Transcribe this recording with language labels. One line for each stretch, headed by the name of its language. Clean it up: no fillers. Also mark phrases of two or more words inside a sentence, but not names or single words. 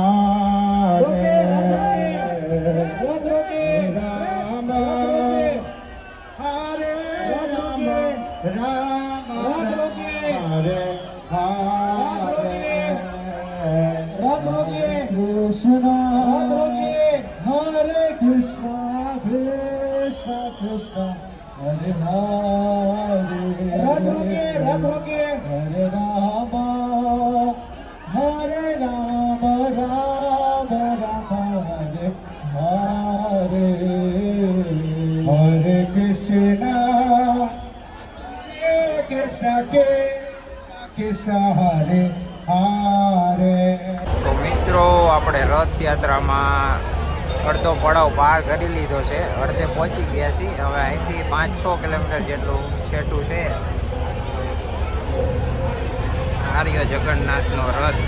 Sanskrit: રામ હરે રામ રામ હરે હરે કૃષ્ણ हरे कृष्ण, कृष्ण कृष्ण, हरे हरे, हरे राम, हरे राम, राम राम, हरे हरे, हरे कृष्ण,
Gujarati: તો મિત્રો આપણે રથયાત્રામાં અડધો પડાવ પાર કરી લીધો છે, અડધે પહોંચી ગયા છીએ. હવે અહીંથી 5-6 કિલોમીટર જેટલું છેટું છે આર્ય જગન્નાથનો રથ.